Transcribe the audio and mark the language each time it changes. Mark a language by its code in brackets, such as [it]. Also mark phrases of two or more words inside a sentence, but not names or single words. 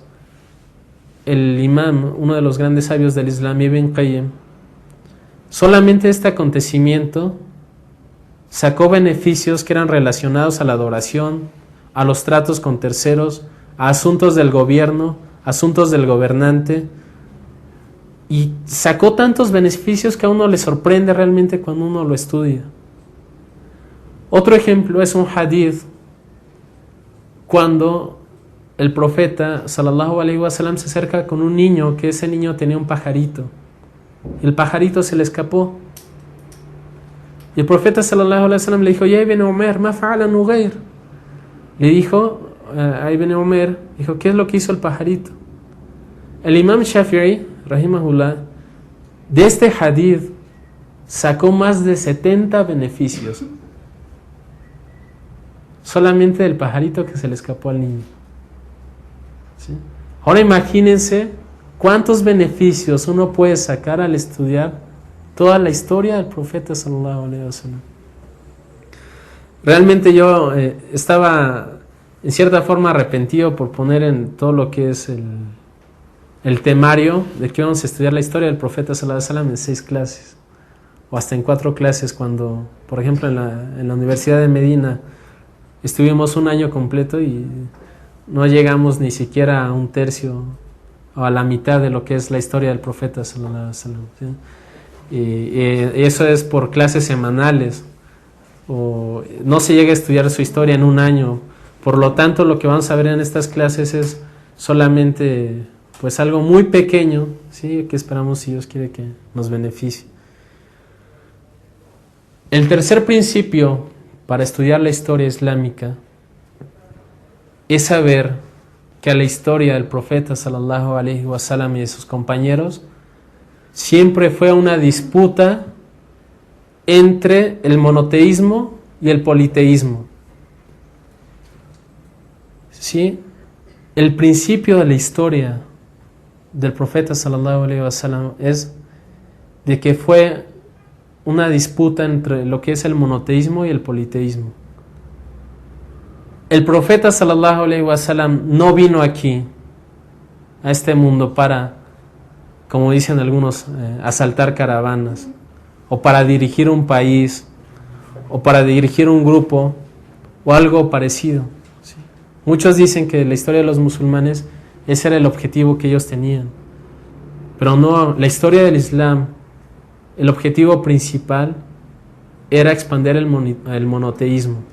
[es] El imam, uno de los grandes sabios del Islam, Ibn Qayyim, solamente este acontecimiento sacó beneficios que eran relacionados a la adoración, a los tratos con terceros, a asuntos del gobierno, asuntos del gobernante, y sacó tantos beneficios que a uno le sorprende realmente cuando uno lo estudia. Otro ejemplo es un hadith, cuando el profeta [ar] صلى الله عليه وسلم [es] se acerca con un niño, que ese niño tenía un pajarito, el pajarito se le escapó, y el profeta [ar] صلى الله عليه وسلم [es] le dijo, [ar] يا ابن عمر، ما فعل نغير. [es] Le dijo a Ibn Umar, dijo, ¿qué es lo que hizo el pajarito? El imam Shafi'i, rahimahullah, de este hadith sacó más de 70 beneficios, solamente del pajarito que se le escapó al niño, ¿sí? Ahora imagínense cuántos beneficios uno puede sacar al estudiar toda la historia del profeta [ar] صلى الله عليه وسلم. [es] Realmente yo estaba en cierta forma arrepentido por poner en todo lo que es el temario de que vamos a estudiar la historia del profeta [ar] صلى الله عليه وسلم [es] en 6 clases o hasta en 4 clases, cuando por ejemplo en la Universidad de Medina estuvimos un año completo y no llegamos ni siquiera a un tercio o a la mitad de lo que es la historia del profeta [ar] صلى الله عليه وسلم, [es] ¿sí? Y eso es por clases semanales, o no se llega a estudiar su historia en un año. Por lo tanto, lo que vamos a ver en estas clases es solamente pues algo muy pequeño, ¿sí? Que esperamos, si Dios quiere, que nos beneficie. El tercer principio para estudiar la historia islámica es saber que a la historia del profeta [ar] صلى الله عليه وسلم [es] y de sus compañeros siempre fue una disputa entre el monoteísmo y el politeísmo, ¿sí? El principio de la historia del profeta [ar] صلى الله عليه وسلم [es] es de que fue una disputa entre lo que es el monoteísmo y el politeísmo. El profeta [ar] صلى الله عليه وسلم [es] no vino aquí a este mundo para, como dicen algunos, asaltar caravanas, o para dirigir un país, o para dirigir un grupo, o algo parecido, ¿sí? Muchos dicen que la historia de los musulmanes, ese era el objetivo que ellos tenían, pero no, la historia del Islam, el objetivo principal era expandir el monoteísmo.